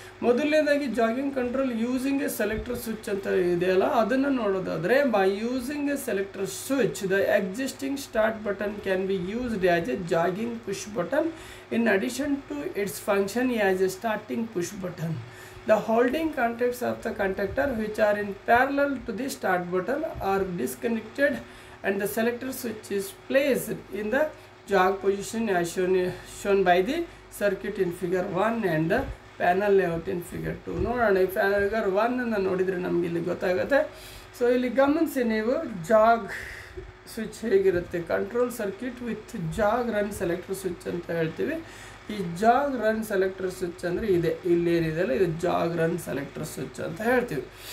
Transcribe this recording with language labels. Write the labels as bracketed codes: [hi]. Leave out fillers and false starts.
[en] ಮೊದಲನೇದಾಗಿ jogging control using a selector switch [kn] ಅಂತ ಇದೆಯಲ್ಲ ಅದನ್ನು ನೋಡೋದಾದರೆ, [en] By using a selector switch the existing start button can be used as a jogging push button in addition to its function as a starting push button. The holding contacts of the contactor which are in parallel to the start button are disconnected and the selector switch is placed in the jog position as shown by the circuit in figure 1 and the panel layout in figure 2. [kn] ನೋಡೋಣ, ಈ figure 1 ಅನ್ನು ನೋಡಿದರೆ ನಮಗೆ ಇಲ್ಲಿ ಗೊತ್ತಾಗುತ್ತೆ. So ಇಲ್ಲಿ ಗಮನಿಸಿ ನೀವು ಜಾಗ್ ಸ್ವಿಚ್ ಹೇಗಿರುತ್ತೆ, [en] control circuit with jog run selector switch [kn] ಅಂತ ಹೇಳ್ತೀವಿ. ಈ ಜಾಗ್ ರನ್ ಸೆಲೆಕ್ಟರ್ ಸ್ವಿಚ್ ಅಂದರೆ ಇದೆ, ಇಲ್ಲೇನಿದೆಯಲ್ಲ ಇದು ಜಾಗ್ ರನ್ ಸೆಲೆಕ್ಟರ್ ಸ್ವಿಚ್ ಅಂತ ಹೇಳ್ತೀವಿ.